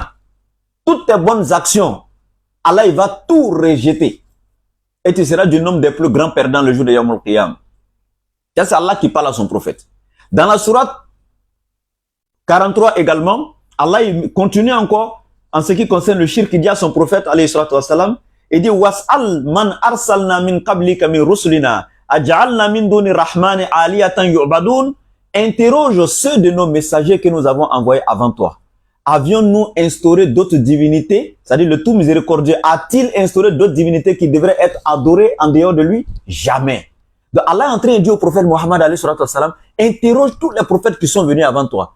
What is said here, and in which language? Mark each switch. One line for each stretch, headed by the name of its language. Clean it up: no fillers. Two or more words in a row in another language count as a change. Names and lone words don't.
French: Toutes tes bonnes actions, Allah il va tout rejeter. Et tu seras du nombre des plus grands perdants le jour de
Arabic: يوم القيامة.
French: C'est Allah qui parle à son prophète. Dans la sourate 43 également, Allah il continue encore en ce qui concerne le shirk, il dit à son prophète,
Arabic: عليه الصلاة والسلام,
French: Il dit
Arabic: واسأل من أرسلنا من قبلك من رسلنا أجعلنا من دون الرحمن آلهة يعبدون.
French: Interroge ceux de nos messagers que nous avons envoyés avant toi. Avions-nous instauré d'autres divinités? C'est-à-dire le tout miséricordieux a-t-il instauré d'autres divinités qui devraient être adorées en dehors de lui? Jamais. Donc Allah est en train de dire au prophète Mohammed interroge tous les prophètes qui sont venus avant toi.